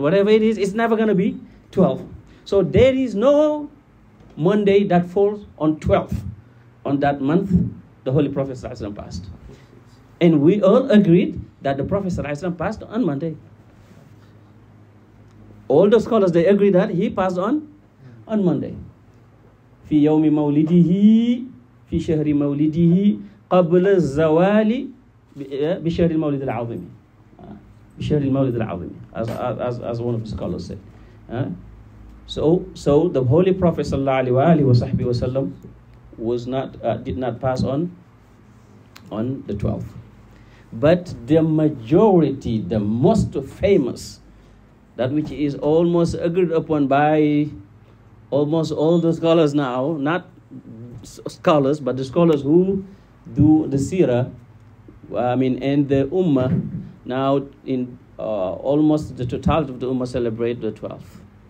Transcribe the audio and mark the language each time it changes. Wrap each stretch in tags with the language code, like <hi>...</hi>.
<en>Whatever it is, it's never going to be 12. So there is no Monday that falls on 12th. On that month, the Holy Prophet ﷺ passed. And we all agreed that the Prophet ﷺ passed on Monday. All the scholars, they agree that he passed on Monday.</en> <ar>في يوم مولده في شهر مولده قبل الزوال بشهر المولد العظيم بشهر المولد العظيم</ar> <en>as one of the scholars said. So the Holy Prophet ﷺ was not did not pass on the 12th. But the majority, the most famous, that which is almost agreed upon by almost all the scholars now, not scholars, but the scholars who do the seerah, and the ummah, now in almost the totality of the ummah celebrate the 12th.</en>